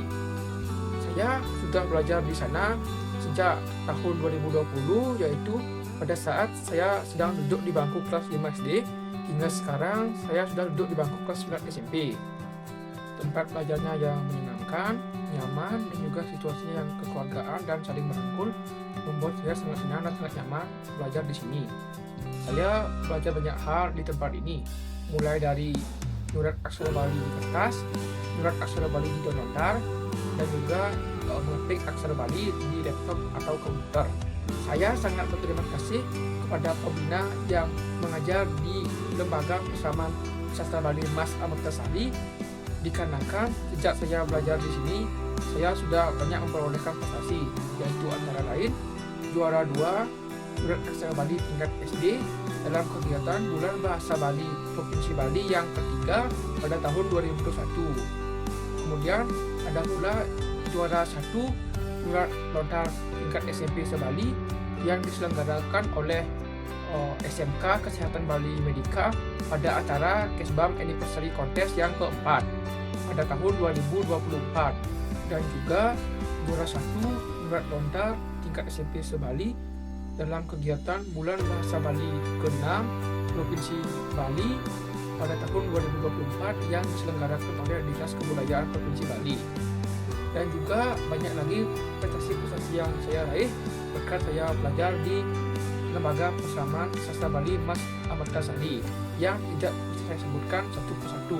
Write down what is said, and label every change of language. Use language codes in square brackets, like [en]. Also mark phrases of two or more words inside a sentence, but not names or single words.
[id] Saya sudah belajar di sana sejak tahun 2020, yaitu pada saat saya sedang duduk di bangku kelas 5 SD hingga sekarang saya sudah duduk di bangku kelas 9 SMP. Tempat belajarnya yang menyenangkan, nyaman, dan juga situasinya yang kekeluargaan dan saling merangkul membuat saya sangat senang dan sangat nyaman belajar di sini. Saya belajar banyak hal di tempat ini, mulai dari nyurat aksara Bali di kertas, nyurat aksara Bali di lontar, dan juga mengetik aksara Bali di laptop atau komputer. Saya sangat berterima kasih kepada pembina yang mengajar di Lembaga Peseraman Sastra Bali Mas Amertasari, dikarenakan sejak saya belajar di sini saya sudah banyak memperolehkan prestasi, yaitu antara lain juara 2 nyurat aksara Bali tingkat SD dalam kegiatan Bulan Bahasa Bali Provinsi Bali yang ketiga pada tahun 2021. Kemudian ada pula juara 1 nyurat lontar tingkat SMP se-Bali yang diselenggarakan oleh SMK Kesehatan Bali Medika pada acara Kesbam Anniversary Contest yang keempat pada tahun 2024, dan juga juara 1 nyurat lontar tingkat SMP se-Bali dalam kegiatan Bulan Bahasa Bali ke-6 Provinsi Bali pada tahun 2024 yang diselenggarakan oleh Dinas Kebudayaan Provinsi Bali. Dan juga banyak lagi prestasi-prestasi yang saya raih berkat saya belajar di Lembaga Peseraman Sastra Bali Mas Amertasari yang tidak bisa saya sebutkan satu persatu.